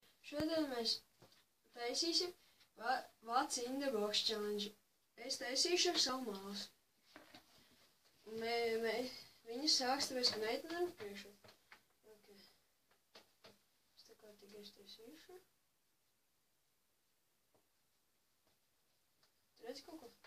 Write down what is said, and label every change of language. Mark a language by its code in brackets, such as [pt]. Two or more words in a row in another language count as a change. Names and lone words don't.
[lv] Šodien mēs taisīsim [en] What's in the box challenge. [lv] Es taisīšu ar savu māsu. Viņa sāks, tāpēc, ka meitene ir priekšā. Okay. Es tā kā tikai taisīšu. Tu redzi kaut ko?